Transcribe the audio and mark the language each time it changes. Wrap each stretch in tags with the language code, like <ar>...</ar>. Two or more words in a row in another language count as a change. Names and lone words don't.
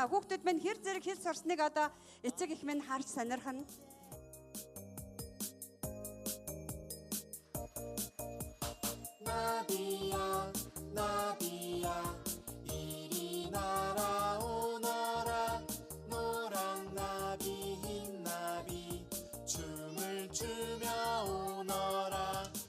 <mn>Хүүхдүүд маань хэр зэрэг хэл сурсныг одоо эцэг их минь харж сонирхно.</mn> <ko>나비야 나비야 이리 날아오너라 노란 나비 흰 나비 춤을 추며 오너라</ko>